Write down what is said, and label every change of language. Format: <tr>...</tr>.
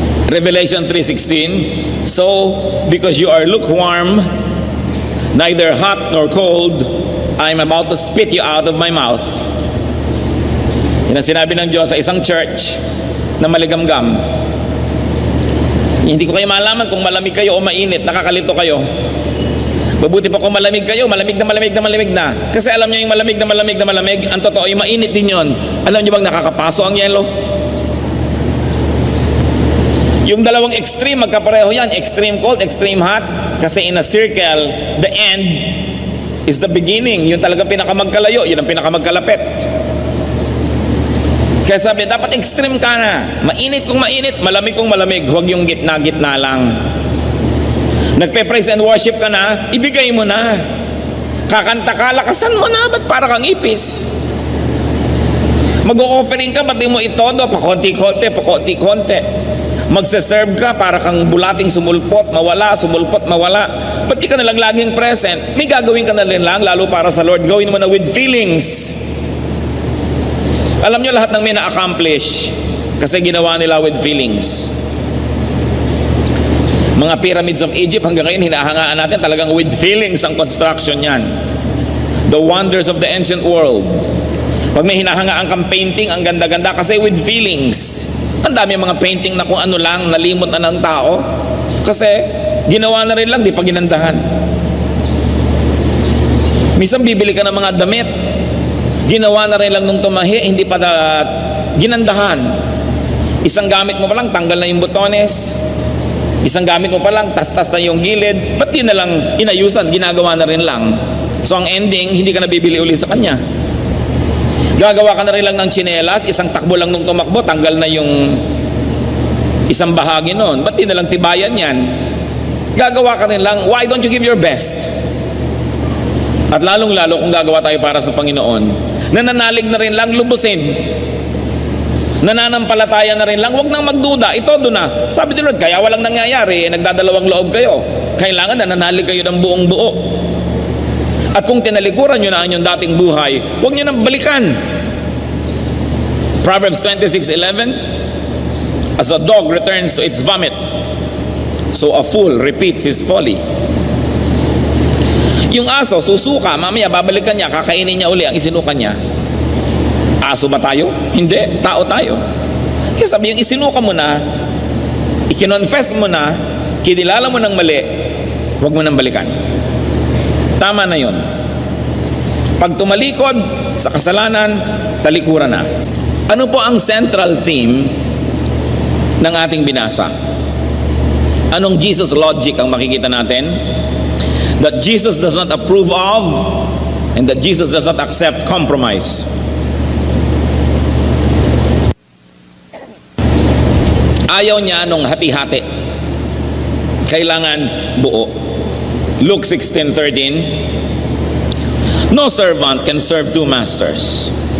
<en>Revelation 3:16, so because you are lukewarm, neither hot nor cold, I am about to spit you out of my mouth.</en> <tl>Yan ang sinabi ng Diyos sa isang church na maligamgam. Hindi ko kayo malaman kung malamig kayo o mainit, nakakalito kayo. Mabuti pa kung malamig kayo, malamig na. Kasi alam niyo yung malamig na malamig, ang totoo yung mainit din yon. Alam niyo bang nakakapaso ang yelo? Yung dalawang extreme, magkapareho yan.</tl> <en>Extreme cold, extreme hot.</en> <tl>Kasi</tl> <en>in a circle, the end is the beginning.</en> <tl>Yung talaga pinakamagkalayo, yun ang pinakamagkalapit. Kaya sabi, dapat extreme ka na. Mainit kung mainit, malamig kung malamig. Huwag yung gitna-gitna lang. Nagpe-praise and worship ka na, ibigay mo na. Kakanta ka, lakasan mo na. Ba't para kang ipis? Mag-o-offering ka, ba't di mo itodo? Pakonti-konti. Magse-serve ka para kang bulating sumulpot, mawala. Ba't di ka na lang laging present? May gagawin ka na lang, lalo para sa Lord. Gawin mo na</tl> <en>with feelings.</en> <tl>Alam nyo lahat ng may na-accomplish kasi ginawa nila</tl> <en>with feelings.</en> <tl>Mga pyramids of Egypt hanggang ngayon hinahangaan natin, talagang</tl> <en>with feelings</en> <tl>ang construction yan.</tl> <en>The wonders of the ancient world.</en> <tl>Pag may hinahangaan kang painting, ang ganda-ganda kasi</tl> <en>with feelings.</en> <tl>Ang dami mga painting na kung ano lang, nalimot na ng tao. Kasi ginawa na rin lang, di pa ginandahan. Minsan bibili ka ng mga damit, ginawa na rin lang nung tumahi, hindi pa ginandahan. Isang gamit mo pa lang, tanggal na yung botones. Isang gamit mo pa lang, tas-tas na yung gilid. Ba't di na lang inayusan, ginagawa na rin lang. So ang ending, hindi ka na bibili uli sa kanya. Gagawa ka na rin lang ng tsinelas, isang takbo lang nung tumakbo, tanggal na yung isang bahagi nun. Ba't di na lang tibayan yan? Gagawa ka rin lang,</tl> <en>why don't you give your best?</en> <tl>At lalong-lalo kung gagawa tayo para sa Panginoon, nananalig na rin lang, lubusin. Nananampalataya na rin lang, huwag nang magduda, ito doon na. Sabi ni Lord, kaya walang nangyayari, nagdadalawang loob kayo. Kailangan nananalig kayo ng buong buo. At kung tinalikuran nyo na ang inyong dating buhay, huwag nyo nang balikan.</tl> <en>Proverbs 26:11, as a dog returns to its vomit, so a fool repeats his folly.</en> <tl>Yung aso, susuka, mamaya babalikan niya, kakainin niya uli ang isinuka niya. Aso ba tayo? Hindi, tao tayo. Kaya sabi yung isinuka mo na, ikinonfess mo na, kinilala mo ng mali, huwag mo nang balikan. Tama na yon. Pag tumalikod sa kasalanan, talikuran na. Ano po ang central theme ng ating binasa? Anong Jesus logic ang makikita natin?</tl> <en>That Jesus does not approve of and that Jesus does not accept compromise.</en> <tl>Ayaw niya nung hati-hati. Kailangan buo.</tl> <en>Luke 16:13, no servant can serve two masters.</en>